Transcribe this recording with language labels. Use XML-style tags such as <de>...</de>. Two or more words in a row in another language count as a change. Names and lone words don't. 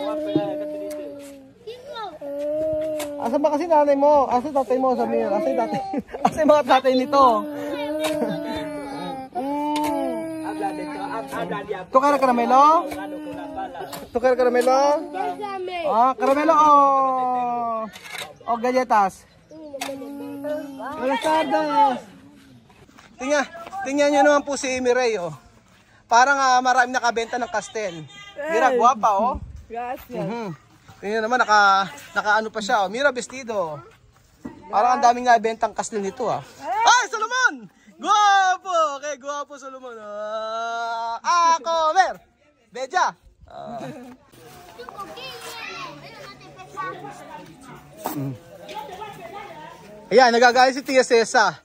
<tl>Asan ba kasi nanay mo? Asan tatay mo? Sabi nyo, asan mga tatay nito?</tl> <es>Tukar karamelo? Karamelo, oh. O galletas? Buenas tardes.</es> <tl>Tingnan nyo naman po si Mireille, oh. Parang maraming nakabenta ng Castel.</tl> <es>Mira, guwapa, oh. Gracias.</es> <tl>Tingnan naman, naka ano pa siya, oh.</tl> <es>Mira, vestido.</es> <tl>Parang ang daming nabentang Castel nito, ah. Ay, Solomon! Guwapo! Okay, guwapo, Solomon.</tl> <es>Comer! Beja!</es> <tl>Ayan, nagagalit si Tia Cesa.</tl>